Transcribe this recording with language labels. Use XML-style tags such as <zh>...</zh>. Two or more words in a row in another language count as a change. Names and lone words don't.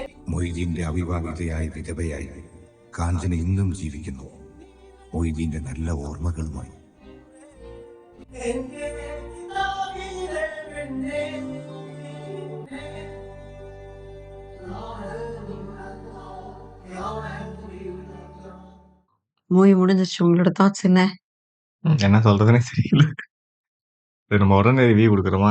<ml>മൊയ്തീന്റെ അവിവാഹിതയായ വിധവയായി കാഞ്ചന ഇന്നും ജീവിക്കുന്നു, മൊയ്തീന്റെ നല്ല ഓർമ്മകളുമായി.</ml> <ta>மூவி முடிஞ்சிருச்சு. உங்களோட தாட்ஸ் என்ன? என்ன சொல்றதுன்னே தெரியல. இது நம்ம உடனே ரிவ்யூ குடுக்குறோமா?</ta>